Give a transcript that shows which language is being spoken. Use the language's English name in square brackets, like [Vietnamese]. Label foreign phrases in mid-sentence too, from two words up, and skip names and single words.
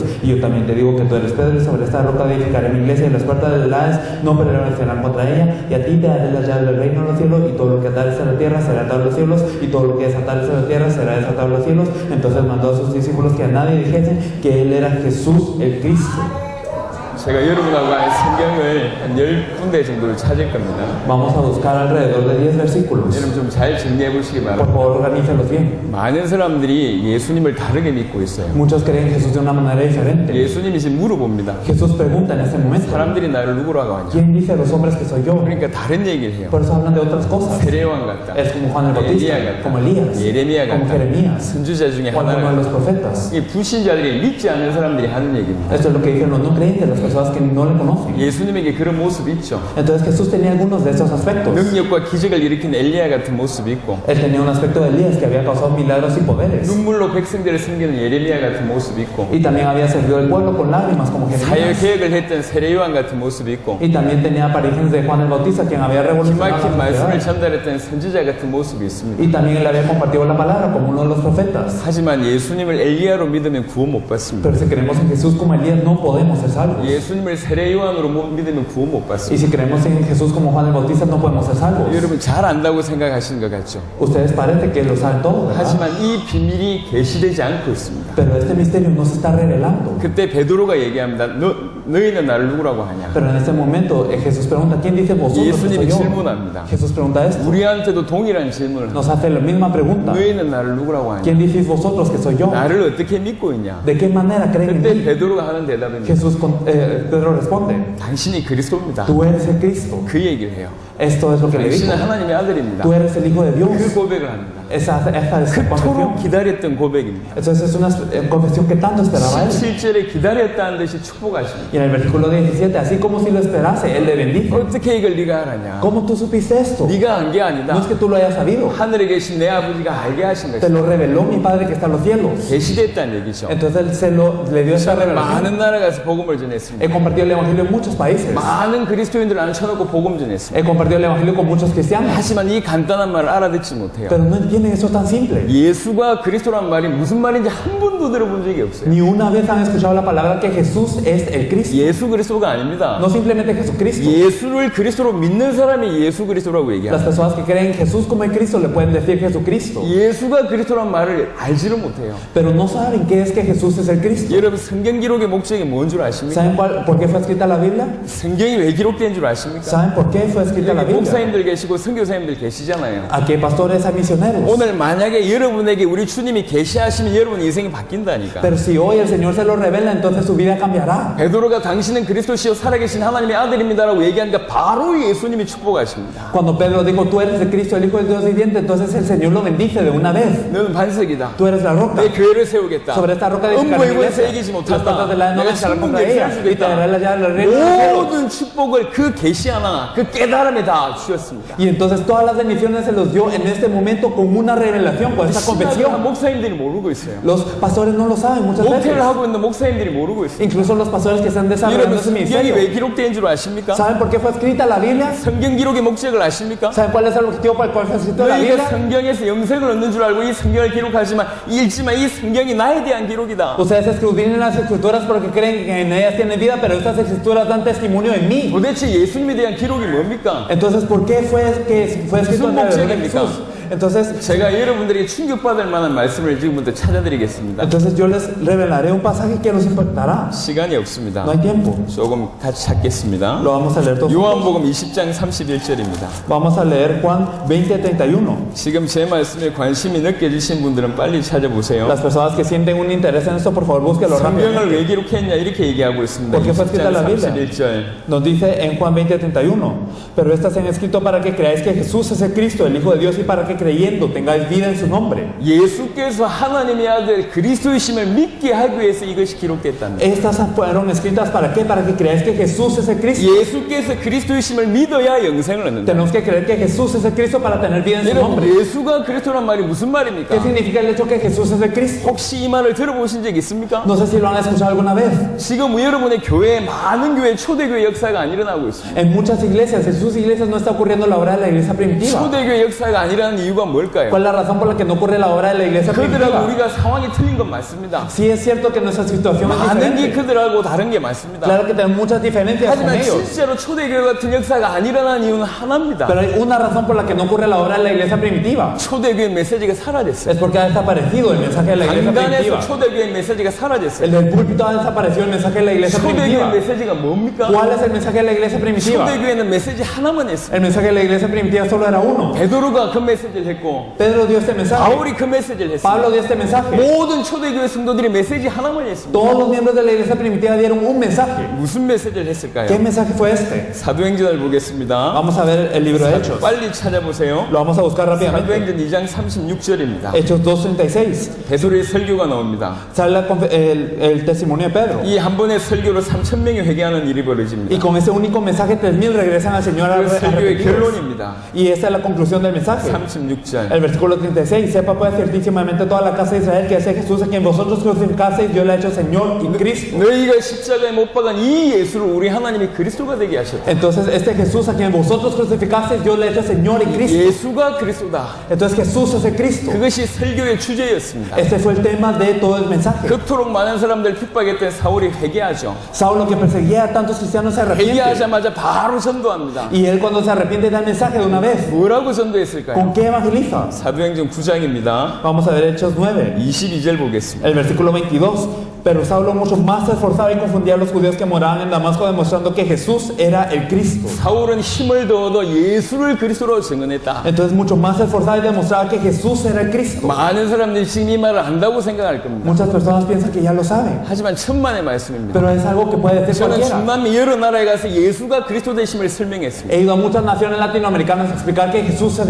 [Spanish] Y yo también te digo que tú eres Pedro, y sobre esta roca edificaré mi iglesia, y las puertas del Hades no prevalecerán contra ella. Y a ti te daré las llaves del reino de los cielos, y todo lo que atares en la tierra será atado en los cielos, y todo lo que desatares en la tierra será desatado en los cielos. Entonces mandó a sus discípulos que a nadie dijesen que él era Jesús el Cristo. [Korean] 제가 여러분하고 한 성경을 한 10군데 정도를 찾을 겁니다. [Spanish] Vamos a buscar alrededor de 10 versículos. [Korean] 여러분 좀 잘 정리해 보시기 [Spanish] Por [Korean] 바랍니다. [Spanish] favor, organícenlos bien. [Korean] 많은 사람들이 예수님을 다르게 믿고 있어요. [Spanish] Muchos creen en Jesús de una manera diferente. [Korean] 예수님이 지금 물어봅니다. [Spanish] Jesús pregunta en ese momento, [Korean] 사람들이 나를 누구라고 하냐? [Spanish] ¿quién dice a los hombres que soy yo? [Korean] 그러니까 다른 얘기를 해요. [Spanish] Por eso hablan de otras cosas. [Korean] 세례요한 같다. [Spanish] Es como Juan el Bautista, [Korean] 엘리야 같다. [Spanish] como Elías, [Korean] 예레미야 [Spanish] como [Korean] 같다. [Spanish] Jeremías, [Korean] 선지자 중에 [Spanish] o alguno de los [Korean] 하나가 [Spanish] profetas. [Korean] 이 불신자들이 믿지 않는 사람들이 하는 얘기입니다. [Spanish] Esto es lo que dicen los no creyentes, las personas que no le conocen. [Korean] 예수님에게 그런 모습이 있죠. [Spanish] Entonces Jesús tenía algunos de estos aspectos. [Korean] 능력과 기적을 일으킨 엘리야 같은 모습이 있고 [Spanish] Él tenía un aspecto de Elías que había causado milagros y poderes. [Korean] 눈물로 백성들을 섬기는 예레미야 같은 모습이 있고 [Spanish] Y también había servido al pueblo con lágrimas como [Korean] 사역 [Spanish] Jeremías. [Korean] 개혁을 했던 세례요한 같은 모습이 있고 [Spanish] Y también tenía apariciones de Juan el Bautista, quien había revolucionado [Korean] 기막힌 [Spanish] la [Korean] 말씀을 [Spanish] sociedad. [Korean] 전달했던 선지자 같은 모습이 있습니다. [Spanish] Y también él había compartido la palabra como uno de los profetas. [Korean] 하지만 예수님을 엘리야로 믿으면 구원 못 받습니다. [Spanish] Pero si creemos en Jesús como Elías, no podemos ser salvos. [Korean] 예수님을 세례요한으로 믿으면 구원 못 [Spanish] Y [Korean] 받습니다. [Spanish] si creemos en Jesús como Juan el Bautista, no podemos ser salvos. [Korean] 여러분 잘 안다고 생각하시는 것 같죠? [Spanish] Ustedes parece que lo saben todo, ¿verdad? [Korean] 하지만 이 비밀이 계시되지 않고 있습니다. [Spanish] Pero este misterio no se está revelando. [Korean] 그때 베드로가 얘기합니다. 너희는 나를 누구라고 하냐? [Spanish] Pero en este momento Jesús pregunta, ¿quién dice vosotros que soy [Korean] 예수님이 [Spanish] yo? [Korean] 질문합니다. [Spanish] Jesús pregunta esto. [Korean] 우리한테도 동일한 질문을 [Spanish] Nos hace la misma pregunta. [Korean] 너희는 나를 누구라고 하냐? [Spanish] ¿Quién decís vosotros que soy yo? [Korean] 나를 어떻게 믿고 있냐? [Spanish] ¿De qué manera creen en [Korean] 그때 [Spanish] mí? [Korean] 베드로가 하는 대답입니다. [Spanish] Pedro responde, [Korean] 당신이 그리스도입니다. [Spanish] tú eres el Cristo. [Korean] 그 얘기를 해요. [Spanish] Esto es lo que le dijo. [Korean] 당신은 하나님의 아들입니다. [Spanish] Tú eres el Hijo de Dios. [Korean] 그 고백을 합니다. [Spanish] Esa es su [Korean] 그토록 [Spanish] confesión. [Korean] 기다렸던 고백입니다. [Spanish] Entonces es una confesión que tanto esperaba él. [Korean] 17절에 기다렸다는 듯이 축복하십니다. [Spanish] Y en el versículo 17, así como si lo esperase, él le bendice. [Korean] 어떻게 이걸 네가 알았냐? [Spanish] ¿Cómo tú supiste esto? [Korean] 네가 안 게 [Spanish] No [Korean] 아니다. [Spanish] es que tú lo hayas sabido. [Korean] 하늘에 계신 내 아버지가 알게 하신 [Spanish] Te [Korean] 것이다. [Spanish] lo reveló mi Padre que está en los cielos. [Korean] 계시됐다는 얘기죠. [Spanish] Entonces él le dio esa [Korean] 저는 [Spanish] revelación. [Korean] 많은 나라 가서 복음을 전했습니다. [Spanish] He compartido el Evangelio en muchos países. [Korean] 많은 그리스도인들 앉혀놓고 복음 전했습니다. [Spanish] He compartido el Evangelio con muchos cristianos. [Korean] 하지만 이 간단한 말을 알아듣지 못해요. [Spanish] Pero no entienden eso tan simple. [Korean] 예수가 그리스도란 말이 무슨 말인지 한 번도 들어본 적이 없어요. [Spanish] Ni una vez han escuchado la palabra que Jesús es el Cristo. [Korean] 예수 그리스도가 아닙니다. [Spanish] No simplemente Jesucristo. [Korean] 예수를 그리스도로 믿는 사람이 예수 그리스도라고 [Spanish] Las [Korean] 얘기합니다. [Spanish] personas que creen en Jesús como el Cristo le pueden decir Jesucristo. [Korean] 예수가 그리스도란 말을 알지를 못해요. [Spanish] Pero no saben qué es que Jesús es el Cristo. [Korean] 여러분 성경 기록의 목적이 뭔 줄 아십니까? [Spanish] ¿Saben por qué fue escrita la Biblia? [Korean] 성경이 왜 기록된 줄 아십니까? [Spanish] ¿Saben por qué fue escrita la [Korean] 여기 [Spanish] Biblia? [Korean] 목사님들 계시고 선교사님들 계시잖아요. [Spanish] Aquí hay pastores, hay misioneros. [Korean] 오늘 만약에 여러분에게 우리 주님이 계시하시면 여러분 인생이 바뀐다니까. [Spanish] Pero si hoy el Señor se lo revela, entonces su vida cambiará. [Korean] 베드로가 당신은 그리스도시요 살아계신 하나님의 아들입니다라고 얘기하니까 바로 예수님이 축복하십니다. [Spanish] Cuando Pedro dijo, tú eres el Cristo, el Hijo del Dios viviente, entonces el Señor lo bendice de una vez. [Korean] 너는 반석이다. [Spanish] Tú eres la roca. [Korean] 내 교회를 세우겠다. [Spanish] Sobre esta roca edificaré mi [Korean] 음부에서 [Spanish] iglesia. [Korean] 이기지 [Spanish] Las [Korean] 못한다. [Spanish] puertas de la no [Korean] 내가 [Spanish] vencerán contra [Korean] 천국에 [Spanish] ella. Y te daré la llave del reino de los cielos. [Korean] 모든 축복을 그 계시 하나, 그 깨달음에 다 주셨습니다. [Spanish] Y entonces todas las bendiciones se los dio en este momento con una revelación, con esta [Korean] 신학을 [Spanish] confesión. [Korean] 목사님들이 모르고 있어요. [Spanish] Los pastores no lo saben muchas veces. [Korean] 목회를 하고 있는 목사님들이 모르고 있어요. [Spanish] Incluso los pastores que están desarrollando [Korean] 여러분 [Spanish] ese [Korean] 성경이 [Spanish] ministerio. [Korean] 왜 기록된 줄 아십니까? [Spanish] ¿Saben por qué fue escrita la Biblia? [Korean] 성경 기록의 목적을 아십니까? [Spanish] ¿Saben cuál es el objetivo para el cual fue escrita la [Korean] 너희가 [Spanish] Biblia? [Korean] 성경에서 영생을 얻는 줄 알고 이 성경을 기록하지만 읽지만 이 성경이 나에 대한 기록이다. [Spanish] Ustedes escudriñan las escrituras porque creen que en ellas tienen vida, pero estas escrituras dan testimonio de mí. [Korean] 도대체 예수님에 대한 기록이 뭡니까? [Spanish] Entonces, ¿por qué fue escrito en la Biblia de Jesús? Entonces, [Korean] 제가 여러분들에게 충격받을 만한 말씀을 지금부터 찾아드리겠습니다. [Spanish] entonces yo les revelaré un pasaje que los impactará. [Korean] 시간이 없습니다. [Spanish] No hay tiempo. [Korean] 조금 같이 찾겠습니다. [Spanish] Lo vamos a leer todos. [Korean] 요한복음 20장 31절입니다. [Spanish] Vamos a leer Juan 20:31. [Korean] 지금 제 말씀에 관심이 느껴지신 분들은 빨리 찾아보세요. [Spanish] Las personas que sienten un interés en esto, por favor, búsquenlo rápido. [Korean] 성경을 왜 기록했냐 이렇게 얘기하고 있습니다. [Spanish] ¿Por qué fue escrita la Biblia? [Korean] 31절. [Spanish] Nos dice en Juan 20:31, pero estas se han escrito para que creáis que Jesús es el Cristo, el Hijo de Dios, y para que creyendo tengáis vida en su nombre. [Korean] 예수께서 하나님의 아들 그리스도이심을 믿게 하기 위해서 이것이 기록됐답니다. [Spanish] Estas fueron escritas para qué? Para que creáis que Jesús es el Cristo. [Korean] 예수께서 그리스도이심을 믿어야 영생을 얻는다. [Spanish] Tenemos que creer que Jesús es el Cristo para tener vida en su [Korean] 여러분 [Spanish] nombre. [Korean] 예수가 그리스도란 말이 무슨 [Spanish] ¿Qué [Korean] 말입니까? [Spanish] significa el hecho que Jesús es el Cristo? [Korean] 혹시 이 말을 들어보신 적 있습니까? [Spanish] No sé si lo han escuchado alguna vez. [Korean] 지금 여러분의 교회에 많은 교회 초대교회 역사가 안 일어나고 있습니다. [Spanish] En muchas iglesias, en sus iglesias no está ocurriendo la obra de la iglesia primitiva. [Korean] 초대교회 역사가 안 일어나는 이유가 뭘까요? [Spanish] ¿Cuál es la razón por la que no ocurre la obra de la iglesia [Korean] 그들하고 [Spanish] primitiva? [Korean] 우리가 상황이 틀린 건 맞습니다. [Spanish] Sí es cierto que nuestra situación es [Korean] 많은 게 [Spanish] diferente. [Korean] 그들하고 다른 게 많습니다. [Spanish] Claro que tenemos muchas diferencias con [Korean] 하지만 [Spanish] ellos. [Korean] 실제로 초대교회 같은 역사가 안 일어난 이유는 하나입니다. [Spanish] Pero hay una razón por la que no ocurre la obra de la iglesia primitiva. [Korean] 초대교회 메시지가 사라졌어요. [Spanish] Es porque ha desaparecido el mensaje de la iglesia [Korean] 강단에서 [Spanish] primitiva. [Korean] 초대교회 메시지가 사라졌어요. [Spanish] El del púlpito ha desaparecido el mensaje de la iglesia [Korean] 초대교회 [Spanish] primitiva. [Korean] 메시지가 뭡니까? [Spanish] ¿Cuál es el mensaje de la iglesia primitiva? [Korean] 초대교회는 메시지 하나만 했어요. [Spanish] El mensaje de la iglesia primitiva solo era uno. [Korean] 베드로가 그 메시지를 했고 [Spanish] Pedro dio este mensaje. [Korean] 바울이 그 메시지를 했어요. [Spanish] Pablo dio este mensaje. [Korean] 모든 초대교회 성도들이 메시지 하나만 했습니다. [Spanish] Todos los miembros de la iglesia primitiva dieron un mensaje. [Korean] 무슨 메시지를 했을까요? [Spanish] ¿Qué mensaje fue este? [Korean] 사도행전을 보겠습니다. [Spanish] Vamos a ver el libro de Hechos. [Korean] 빨리 찾아보세요. [Spanish] Lo vamos a buscar rápidamente. [Korean] 사도행전 2장 36절입니다. [Spanish] Hechos 2:36. [Korean] 베드로의 설교가 나옵니다. [Spanish] Sale el testimonio de Pedro. [Korean] 이 한 번의 설교로 3,000명이 회개하는 일이 [Spanish] Y [Korean] 벌어집니다. [Spanish] con ese único mensaje 3,000 regresan al Señor [Korean] 그 설교의 [Spanish] arrepentidos. [Korean] 결론입니다. [Spanish] Y esa es la conclusión del mensaje. [Korean] 36절. [Spanish] El versículo 36. Sepa pues ciertísimamente toda la casa de Israel que ese Jesús a quien vosotros crucificasteis, Dios le ha hecho Señor y Cristo. [Korean] 너희가 십자가에 못 박은 이 예수를 우리 하나님이 그리스도가 되게 하셨다. [Spanish] Entonces este Jesús a quien vosotros crucificasteis, Dios le ha hecho Señor y Cristo. [Korean] 예수가 그리스도다. [Spanish] Entonces Jesús es el Cristo. [Korean] 그것이 설교의 주제였습니다. [Spanish] Este fue el tema de todo el mensaje. [Korean] 그토록 많은 사람들 핍박했던 사울이 회개하죠. [Spanish] Saulo, que perseguía a tantos cristianos, se arrepiente. [Korean] 회개하자마자 바로 전도합니다. [Spanish] Y él cuando se arrepiente da el mensaje de una vez. [Korean] 뭐라고 전도했을까요? [Spanish] ¿Con qué evangeliza? [Korean] 사도행전 9장입니다. [Spanish] Vamos a ver Hechos 9. [Korean] 22절 보겠습니다. [Spanish] El versículo 22. Pero Saulo mucho más se esforzaba y confundía a los judíos que moraban en Damasco, demostrando que Jesús era el Cristo. [Korean] 사울은 힘을 더 얻어 예수를 그리스도로 증언했다. [Spanish] Entonces mucho más se esforzaba y demostraba que Jesús era el Cristo. [Korean] 많은 사람들이 지금 이 말을 안다고 생각할 겁니다. [Spanish] Muchas personas piensan que ya lo saben, [Korean] 하지만 천만의 말씀입니다. [Spanish] pero es algo que puede decir [Korean] 저는 [Spanish] cualquiera. [Korean] 중남미 여러 나라에 가서 예수가 그리스도 되심을 설명했습니다. [Spanish] He ido a muchas naciones latinoamericanas a explicar que Jesús es el